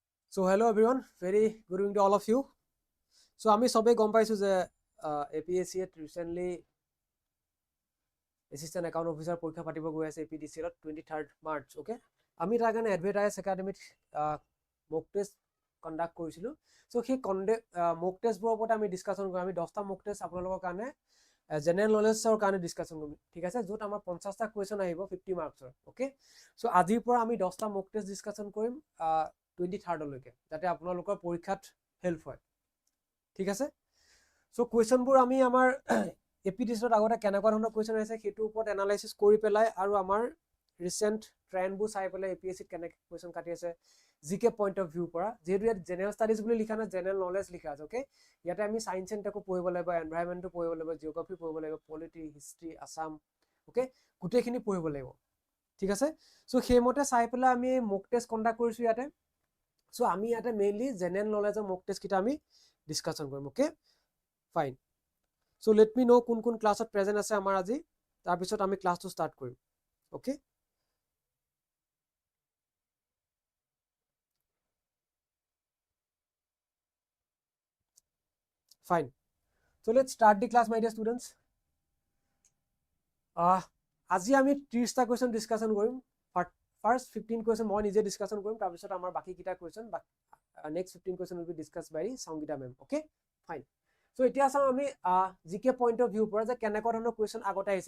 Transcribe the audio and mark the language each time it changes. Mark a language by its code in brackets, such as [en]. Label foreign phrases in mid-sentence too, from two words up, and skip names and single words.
[en] So hello everyone, very good evening to all of you. [as] So আমি সবে গম পাইছো যে APSC recently [en] assistant account officer [as] পৰীক্ষা পাতিব গৈ আছে APDCL 23rd March, okay? আমি তাৰ কাৰণে Advait IAS Academy [en] mock test conduct [as] কৰিছিলো. So সেই [en] mock test [as] বোৰৰ ওপৰত আমি ডিসকাশন কৰিম. আমি 10টা [en] mock test [as] আপোনালোকৰ কাৰণে [en] general knowledge [as] কাৰণে ডিসকাশন কৰিম. ঠিক আছে, যত আমাৰ 50টা কোৱেশ্চন আহিব 50 মাৰ্কছৰ, okay? So আজিৰ পৰা আমি 10টা [en] mock test [as] ডিসকাশন কৰিম 23rd লৈকে, যাতে আপোনালোকৰ পৰীক্ষাত হেল্প হয়। ঠিক আছে, সো কোৱেশ্চনবোৰ আমি আমাৰ এপিডিচিত আগতে কেনেকুৱা ধৰণৰ কোৱেশ্চন আছে সেইটো ওপৰত এনালাইসিস কৰি পেলাই আৰু আমাৰ [en] recent trends [as] চাই পেলাই এপিএসসি কেনেকৈ কোৱেশ্চন কাটি আছে [en] GK point of view [as] পৰা, যেহেতু ইয়াত [en] general studies [as] বুলি লিখা নাই, [en] general knowledge [as] লিখা আছে, অ'কে? ইয়াতে আমি [en] science and techo [as] পঢ়িব লাগিব, এনভাইৰনমেণ্টটো পঢ়িব লাগিব, জিঅ'গ্ৰাফি পঢ়িব লাগিব, পলিটি, হিষ্ট্ৰী, আসাম, অ'কে? গোটেইখিনি পঢ়িব লাগিব। ঠিক আছে, সো সেইমতে চাই পেলাই আমি [en] mock test conduct [as] কৰিছো ইয়াতে। সো আমি ইয়াতে মেইনলি [en] general knowledge mock test [as] কিটা আমি ডিসকাশন কৰিম, ওকে? ফাইন। সো [en] let me know [as] কোন কোন ক্লাছত প্ৰেজেন্ট আছে আমাৰ আজি, তাৰ পিছত আমি ক্লাছটো ষ্টাৰ্ট কৰিম, ওকে? ফাইন। [en] So let's start the class my dear students. [as] আজি আমি 30টা কোৱেশ্চন ডিসকাশন কৰিম। ফার্স্ট 15 কোৱেশ্চন মই নিজে ডিসকাশন কৰিম, তাৰ পিছত আমাৰ বাকি কিটা কোৱেশ্চন নেক্সট 15 [en] question will be discuss by [as] সংগীতা মেম, ওকে? ফাইন। সো এতিয়া চাও আমি [en] GK point of view [as] পৰা যে কেনেকুৱা ধৰণৰ কোৱেশ্চন আগতে আহিছে।